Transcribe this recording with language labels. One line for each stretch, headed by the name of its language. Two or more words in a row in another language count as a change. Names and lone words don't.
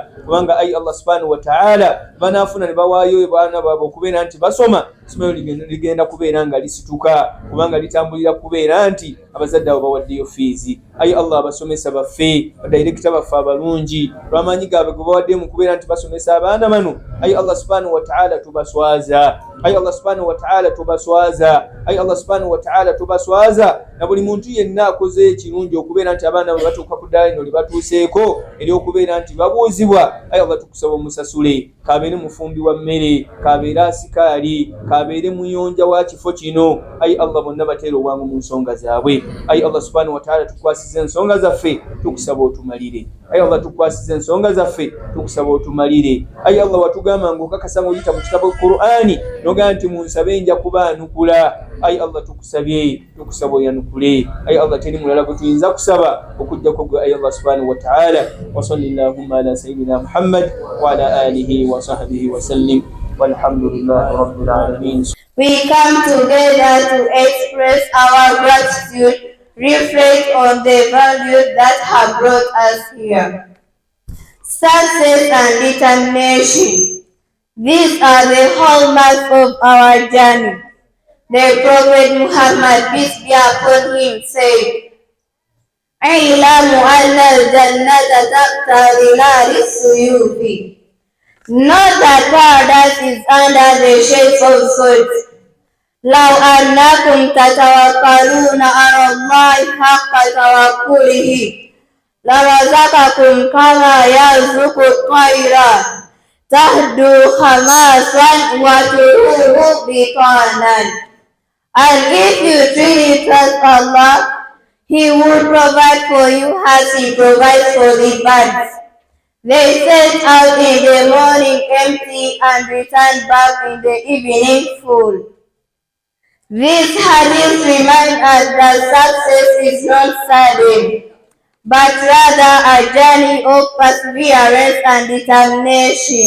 Ganda: Kubanga ayi Allah
Arabic: سبحانه وتعالى
Ganda: banaafuna ne bawaayo baana baabwe okubeera nti basoma, essomero ligenda kubeera nga lisituka, kubanga litambulira kubeera nti abazadde abo bawaddeyo fiizi. Ayi Allah abasomesa baffe, badirekita baffe abalungi, lw'amaanyi gaabwe ge bawaddeyo mu kubeera nti basomesa abaana bano, ayi Allah
Arabic: سبحانه وتعالى
Ganda: tubaswaza, ayi Allah
Arabic: سبحانه وتعالى
Ganda: tubaswaza, ayi Allah
Arabic: سبحانه وتعالى
Ganda: tubaswaza. Na buli muntu yenna akoze ekirungi okubeera nti abaana bwe batuuka ku ddaala lino libatuuseeko ery'okubeera nti babuuzibwa, ayi Allah tukusaba omusasule, kabeere mufumbi wa mmere, kabeere asikaali, kabeere muyonja wa kifo kino. Ayi Allah bonna bateere obwangu mu nsonga zaabwe. Ayi Allah
Arabic: سبحانه وتعالى
Ganda: tukwasize ensonga zaffe, tukusaba otumalire. Ayi Allah tukwasize ensonga zaffe, tukusaba otumalire. Ayi Allah watugamba ng'okakasa ng'oyita mu kitabo Qur'ani n'ogamba nti munsabe nja kubaanukula. Ayi Allah tukusabye, tukusaba oyanukule. Ayi Allah teri mulala gwe tuyinza kusaba okujjako gwe ayi Allah
Arabic: سبحانه وتعالى. وصلى الله على سيدنا محمد وعلى آله وصحبه وسلم. والحمد لله رب العالمين.
English: We come together to express our gratitude, reflect on the values that have brought us here. Success and determination. These are the hallmarks of our journey. The Prophet Muhammad, peace be upon him, said,
Arabic: "اعلموا أن الجنة تحت ظلال السيوف."
English: Know that paradise is under the shades of swords.
Arabic: لو أنكم تتوكلون على الله حق توكله لرزقكم كما يرزق الطير تغدو خماسا وتروح بطانا.
English: And if you truly trust Allah, He will provide for you as He provides for the birds. They set out in the morning empty and return back in the evening full. This hadith reminds us that success is not sudden, but rather a journey of perseverance and determination.